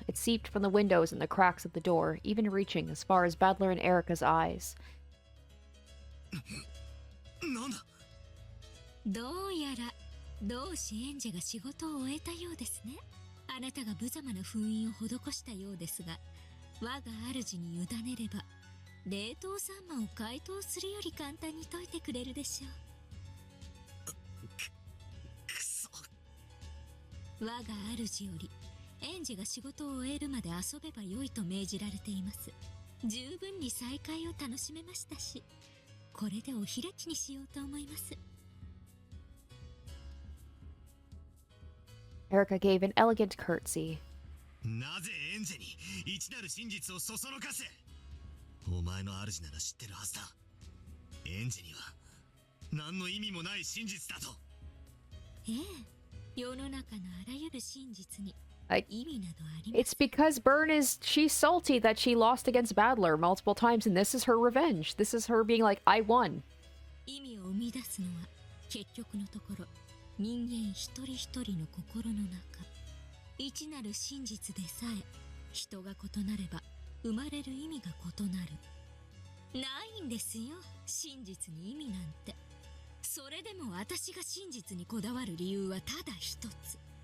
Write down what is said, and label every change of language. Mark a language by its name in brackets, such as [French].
[English] It seeped from the windows and the cracks of the door, even reaching as far as Battler and Erika's eyes. [Japanese] なんだ。どうやら同志エンジェが仕事を終えたようですね。あなたが無様な封印を施したようですが、我が主に委ねれば冷凍サンマを解凍するより簡単に解いてくれるでしょう。くそ。我が主よりエンジェが仕事を終えるまで遊べばよいと命じられています。十分に再会を楽しめましたし、これでお開きにしようと思います。 [English] Erika gave an elegant curtsy. [Japanese] なぜエンジェに一なる真実をそそのかす。お前の主なら知ってるはずだ。エンジェには何の意味もない真実だと。ええ、世の中のあらゆる真実に [English] I- [Japanese] 意味などありま [English] It's [Japanese] せん。 [English] because she's salty that she lost against Battler multiple times, and this is her revenge. This is her being like, I won. [Japanese] 意味を生み出すのは結局のところ人間一人一人の心の中。一なる真実でさえ人が異なれば生まれる意味が異なる。ないんですよ、真実に意味なんて。それでも私が真実にこだわる理由はただ一つ。